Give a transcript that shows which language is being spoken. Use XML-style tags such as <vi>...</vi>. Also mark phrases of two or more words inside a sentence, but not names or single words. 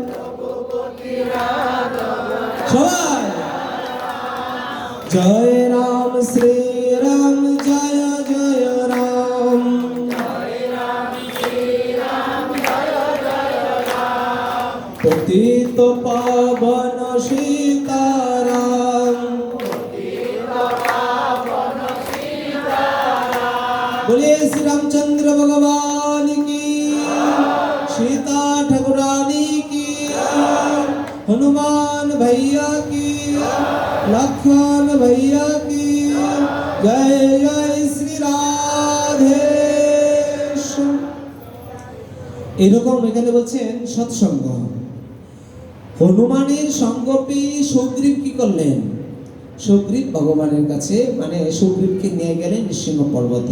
<bn>সবাই জয় রাম শ্রী রাম, জয় জয় রাম। পতিত পাবন সীতারাম।</bn> <hi>बोलिए श्री रामचंद्र भगवान की, सीता ठाकुरानी की, हनुमान भैया की, लखन भैया की जय जय श्री राधे।</hi> <bn>এরকম এখানে বলছেন সৎসঙ্গ। হনুমানের সঙ্গ পেয়ে সুগ্রীব কি করলেন? সুগ্রীব ভগবানের কাছে মানে সুগ্রীবকে নিয়ে গেলেন নৃসিংহ পর্বতে।</bn>